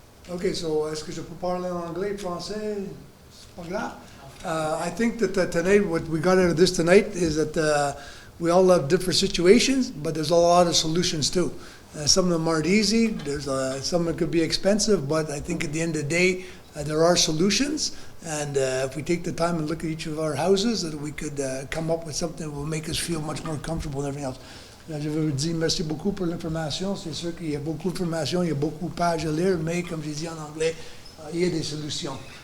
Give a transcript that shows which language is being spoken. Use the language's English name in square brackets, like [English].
[English] Okay, so [French] est-ce que je peux parler en anglais, français? C'est pas grave. [English] I think that tonight, what we got out of this tonight is that we all have different situations, but there's a lot of solutions too. Some of them aren't easy. There's some that could be expensive, but I think at the end of the day, there are solutions. And if we take the time and look at each of our houses, that we could come up with something that will make us feel much more comfortable and everything else. [French] Je vous dis merci beaucoup pour l'information. C'est sûr qu'il y a beaucoup d'informations, il y a beaucoup de pages à lire, mais comme j'ai dit en anglais, il y a des solutions.